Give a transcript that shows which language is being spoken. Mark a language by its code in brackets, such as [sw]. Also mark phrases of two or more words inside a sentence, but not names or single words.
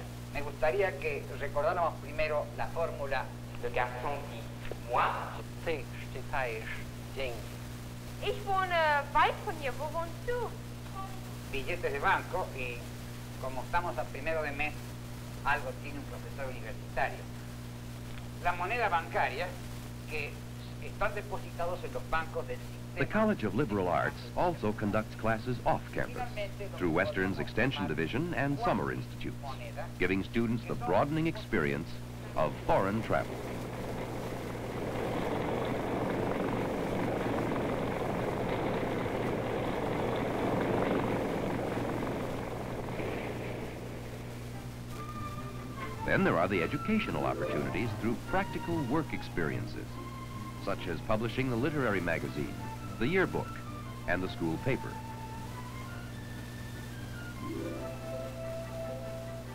[es] Me gustaría que recordáramos primero la fórmula de [fr] garçon dit moi, c'est ding. [de] Ich wohne weit von hier. Wo wohnst du? [es] Billetes de banco y como estamos a primero de mes, algo tiene un profesor universitario. La moneda bancaria que están depositados en los bancos del [en] The College of Liberal Arts also conducts classes off-campus through Western's Extension Division and Summer Institutes, giving students the broadening experience of foreign travel. Then there are the educational opportunities through practical work experiences, such as publishing the literary magazine, the yearbook, and the school paper.